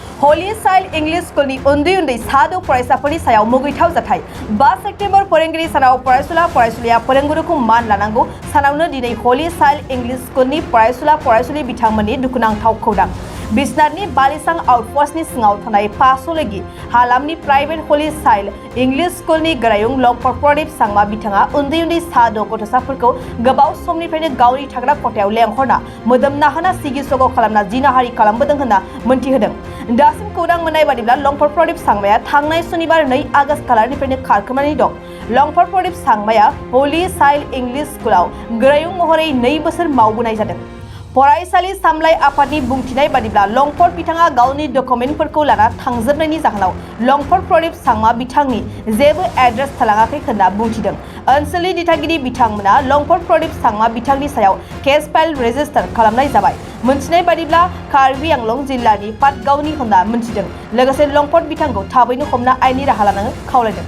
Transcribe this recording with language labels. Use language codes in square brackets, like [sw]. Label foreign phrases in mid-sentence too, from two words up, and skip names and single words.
[brx] Holy Child English School ni undi sadu faraisafori sayau mugitau jathai 5 September Porengiri sanau Paraisula Porengguruku man lanango sanauna dinai Holy Child English School ni Paraisuli bitangmani dukunangthau khodang Bisnarni Balisang Outpost ni singau thanai pasolegi halamni private Holy Child English School ni garayung long corporative sangma bitanga undi sadu gotosafurko gabaw somniफ्रायनो गावनि थाग्रा खथायाव लेंहरना मोदोम नाहाना सिगिसगो खालामना जिनाहारि खालामबोदों होनना मोनथिहोदों दासिम खौरां मोननाय बादिब्ला लंफर प्रदीप सांमाया थांनाय शनिबार 2 आगस्ट खालारनिफ्रायनो खारखोमानानै दं लंफर प्रदीप सांमाया होली चाइल्ड इंग्लिश स्कुलाव गोरायुं महरै 2 बोसोर मावबोनाय जादों फरायसालि सामलाय आफादनि बुंथिनाय बादिब्ला लंफर बिथाङा गावनि डकुमेन्टफोरखौ लाना थांजोबनायनि जाहोनाव लंफर प्रदीप सांमा बिथांनि जेबो एड्रेस थालाङाखै होनना बुंथिदों ओनसोलनि दिथागिरि बिथांमोना लंफर प्रदीप सांमा बिथांनि सायाव [en] case file register [brx] खालामनाय जाबाय मोनथिनाय बादिब्ला कार्बि आंलं जिल्लानि पाटगावनि होनना मोनथिदों लोगोसे लंफर बिथांखौ थाबैनो हमना आयेननि राहा लानो खावलायदों